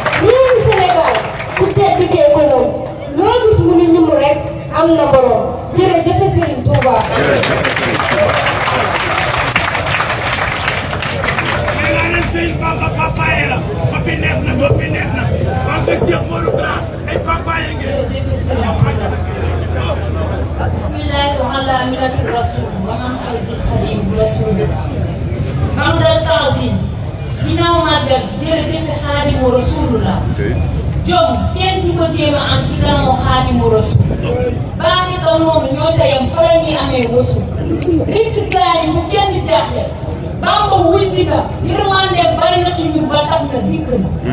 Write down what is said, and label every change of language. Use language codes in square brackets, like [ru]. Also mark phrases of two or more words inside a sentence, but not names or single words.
[wo] Réewu Sénégal, ku tedd kee ko moom. Loo gis mu ni ñum rek, am na borom. Jërëjëf Serigne Touba. Nee naa leen Serigne Bamba papa yi la. Fa bi neex na, bopp bi neex na. Bamba Cheikh Modou Kara. [ar] بسم الله وعلى ملة الرسول ومن خرج الخليل رسول. [wo] Magal Tanzim. Ginnaaw màggal gi, jërëjëf Xaadimu Rasulullah. Jom, kenn du ko jéem a am ci gannaaw Xaadimu Rasul. Baaxi ko noonu ñoo ca yem, fa la ñuy amee wasul. Rikk gaay bu kenn jaaxle. Bamba wuy si ka, yërmande bari na ci ñun ba tax na dikk na.